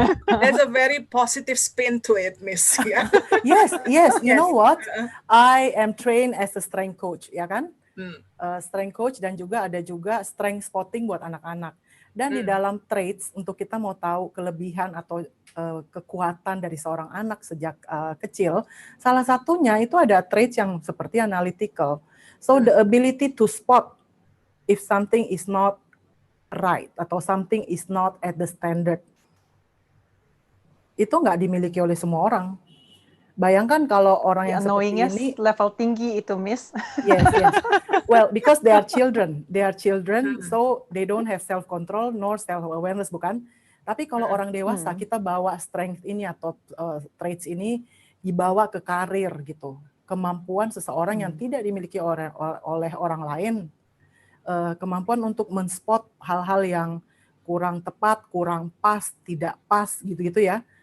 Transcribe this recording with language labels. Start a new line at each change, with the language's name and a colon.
English: There's a very positive spin to it, Miss. Yeah. Yes. You know what? I am trained as a strength coach,
Indonesian: ya kan? Strength coach dan juga ada strength spotting buat anak-anak. Dan di dalam traits, untuk kita mau tahu kelebihan atau kekuatan dari seorang anak sejak kecil, salah satunya itu ada traits yang seperti analytical.
English: So the ability to spot if something is not right atau something is not at the standard,
Indonesian: itu nggak dimiliki oleh semua orang. Bayangkan kalau orang yang seperti ini level tinggi itu, Miss.
English: Yes. Well, because they are children, so they don't have self control nor self awareness,
Indonesian: bukan? Tapi kalau orang dewasa, kita bawa strength ini atau traits ini dibawa ke karir gitu, kemampuan seseorang yang tidak dimiliki oleh orang lain, kemampuan untuk men-spot hal-hal yang kurang tepat, kurang pas, tidak pas, gitu-gitu ya.